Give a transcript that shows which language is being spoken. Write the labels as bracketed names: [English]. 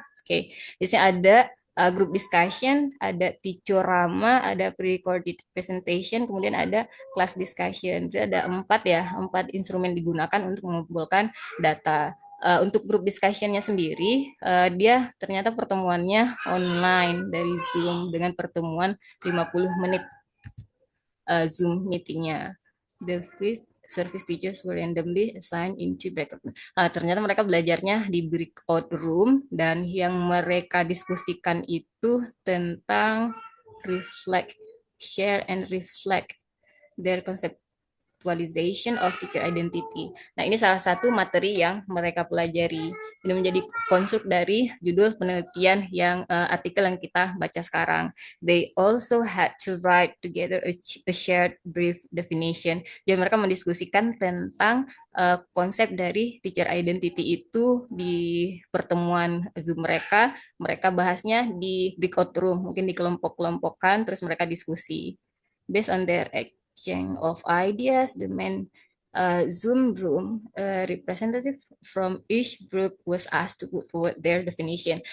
[Indonesian] Oke, di sini ada group discussion, ada Teachorama, ada pre-recorded presentation, kemudian ada class discussion. Jadi ada 4 instrumen digunakan untuk mengumpulkan data. Untuk grup discussion-nya sendiri, dia ternyata pertemuannya online dari Zoom dengan pertemuan 50 menit Zoom meetingnya. [English] The free service teachers were randomly assigned into breakout. [Indonesian] Ternyata mereka belajarnya di breakout room dan yang mereka diskusikan itu tentang [English] reflect, share and reflect their concept actualization of teacher identity. [Indonesian] Nah, ini salah satu materi yang mereka pelajari. Ini menjadi konstruk dari judul penelitian yang artikel yang kita baca sekarang. [English] They also had to write together a shared brief definition. [Indonesian] Jadi mereka mendiskusikan tentang konsep dari teacher identity itu di pertemuan Zoom mereka. Mereka bahasnya di breakout room, mungkin di kelompok-kelompokan, terus mereka diskusi. [English] Based on their exchange of ideas, the main Zoom room representative from each group was asked to put forward their definition.